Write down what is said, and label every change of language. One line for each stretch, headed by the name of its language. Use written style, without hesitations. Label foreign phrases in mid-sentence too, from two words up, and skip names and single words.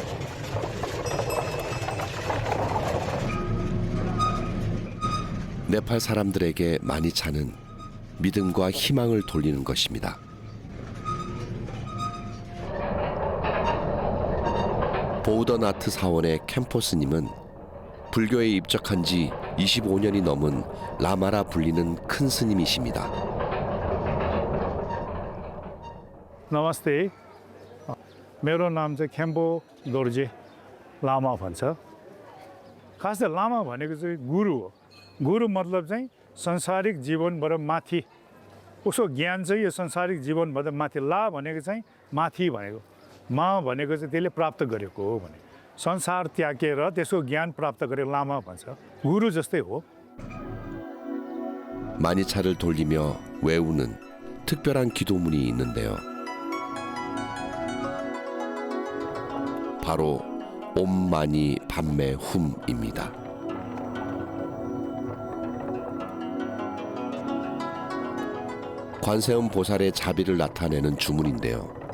Korean: 네팔 사람들에게 마니차는 믿음과 희망을 돌리는 것입니다. 보우더나트 사원의 캠포스님은 불교에 입적한 지 25년이 넘은 라마라 불리는 큰 스님이십니다.
Nepali: नमस्ते मेरो नाम चाहिँ खेम्पो दोर्जे लामा भन्छ खास त लामा भनेको चाहिँ गुरु हो गुरु मतलब चाहिँ संसारिक जीवनबाट माथि उसको ज्ञान चाहिँ यो संसारिक जीवनबाट माथि ला भनेको चाहिँ माथि भनेको मा भनेको चाहिँ त्यसले प्राप्त गरेको हो भने संसार त्यागेर त्यसको ज्ञान प्राप्त गरेको लामा भन्छ गुरु जस्तै हो
Korean: 마니차를 돌리며 외우는 특별한 기도문이 있는데요. 바로 옴마니 밤매 훔입니다. 관세음 보살의 자비를 나타내는 주문인데요.